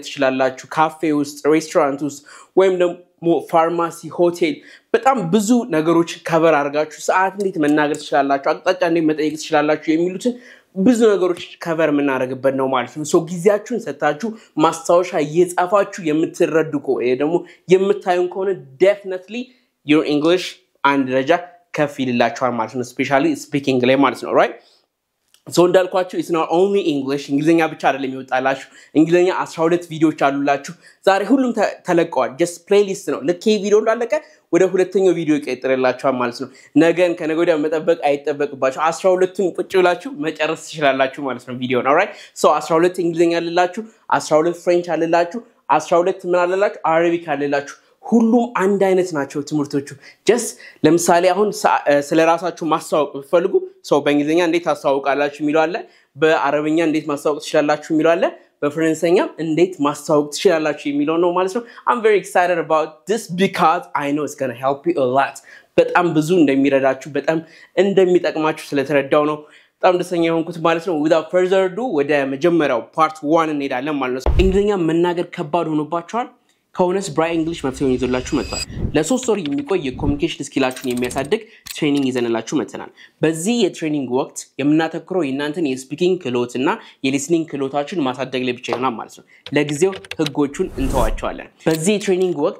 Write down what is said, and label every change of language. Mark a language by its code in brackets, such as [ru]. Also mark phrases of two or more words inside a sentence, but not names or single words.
[am] ትችላላችሁ ካፌ ውስጥ ሬስቶራንት ውስጥ ወይም ደግሞ ፋርማሲ ሆቴል በጣም ብዙ ነገሮች ከቨር አድርጋችሁ ሰዓት እንዴት መናገር ትችላላችሁ አቅጣጫ እንዴት መጠየቅ ትችላላችሁ የሚሉትን ብዙ ነገሮች ከቨር ምናረግበት ነው ማለት ነው። ሶ ጊዜያችሁን ሰጣችሁ ማስታወሻ እየጻፋችሁ የምትረዱ ከሆነ ደግሞ የምታዩን ከሆነ [en] definitely your English [am] አንድ ደረጃ ከፍ ይልላችኋል ማለት ነው [en] especially speaking [am] ላይ ማለት ነው right so እንዳልኳችሁ [en] it's not only English [am] እንግሊዘኛ ብቻ አይደለም ይወጣላችሁ እንግሊዘኛ 12 ቪዲዮዎች አሉላችሁ ዛሬ ሁሉም ተለቀዋል [en] just playlist [am] ነው ለኬ ቪዲዮ እንዳለቀ ወደ ሁለተኛው ቪዲዮ ይቀጥላችኋል ማለት ነው ነገን ከነገ ወዲያ መጠበቅ አይጠበቅባችሁ 12ቱን ቁጭ ብላችሁ መጨረስ ትችላላችሁ ማለት ነው ቪዲዮ ነው [en] right so [am] 12 እንግሊዘኛ አለላችሁ 12 ፍሬንች አለላችሁ 12 ምን አለላችሁ አረቢክ አለላችሁ ሁሉም አንድ አይነት ናቸው ትምህርቶቹ just ለምሳሌ አሁን ስለራሳችሁ ማስተዋወቅ ፈልጉ ሰው በእንግሊዘኛ እንዴት ታስተዋውቃላችሁ የሚለው አለ በአረበኛ እንዴት ማስተዋወቅ ትችላላችሁ የሚለው አለ በፍራንሳይኛ እንዴት ማስተዋወቅ ትችላላችሁ የሚለው ነው ማለት ነው [en] I'm very excited about this because I know it's going to help you a lot [am] በጣም ብዙ እንደሚረዳችሁ በጣም እንደሚጠቅማችሁ ስለተረዳው ነው በጣም ደስተኛ ሆንኩት ማለት ነው [en] without further ado [am] ወደ መጀመሪያው part 1 እንሄዳለን ማለት ነው እንግሊዘኛ መናገር ከባድ ሆኖባችኋል ከሆነስ ብራይት እንግሊሽ መፍትሄውን ይዞላችሁ መጥቷል ለ3 ወር የሚቆይ የኮሙኒኬሽን ስኪላችሁን የሚያሳድግ ትሬኒንግ ይዘንላችሁ መጥተናል በዚህ የትሬኒንግ ወቅት የምናተኩረው የእናንተን የስፒኪንግ ክህሎትና የሊስኒንግ ክህሎታችሁን ማሳደግ ላይ ብቻ ይሆናል ማለት ነው ለጊዜው ህጎቹን እንተዋቸዋለን በዚህ የትሬኒንግ ወቅት